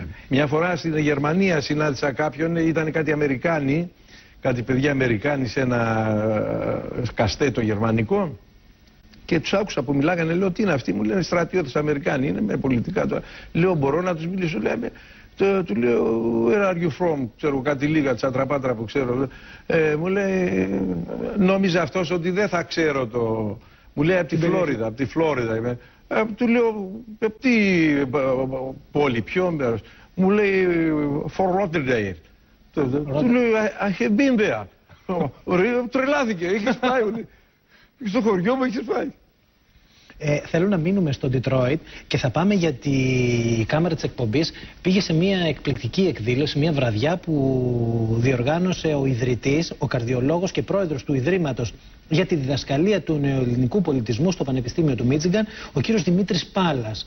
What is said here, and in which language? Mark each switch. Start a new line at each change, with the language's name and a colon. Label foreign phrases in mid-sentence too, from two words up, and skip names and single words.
Greek: Μια φορά στην Γερμανία συνάντησα κάποιον, ήταν κάτι Αμερικάνοι, κάτι παιδιά Αμερικάνοι σε ένα καστέτο γερμανικό. Και τους άκουσα που μιλάγανε, λέω τι είναι αυτοί, μου λένε στρατιώτες Αμερικάνοι, είναι με πολιτικά τώρα. Λέω μπορώ να τους μιλήσω, λέμε, του λέω
English: where are you from,
Greek: ξέρω κάτι λίγα τσατραπάτρα που ξέρω. Μου λέει νόμιζε αυτός ότι δεν θα ξέρω το, μου λέει από τη Φλόριδα είμαι. Του λέω τι πόλη, ποιο μέρος, μου λέει Fort Lauderdale. Του λέω
English: I have been there.
Greek: Τρελάθηκε, είχες πάει. Στο χωριό μου έχεις πάει. Θέλω να μείνουμε στο Detroit και θα πάμε, γιατί η κάμερα της εκπομπής πήγε σε μια εκπληκτική εκδήλωση, μια βραδιά που διοργάνωσε ο ιδρυτής, ο καρδιολόγος και πρόεδρος του Ιδρύματος για τη διδασκαλία του νεοελληνικού πολιτισμού στο Πανεπιστήμιο του Μίτσιγκαν, ο κύριος Δημήτρης Πάλας.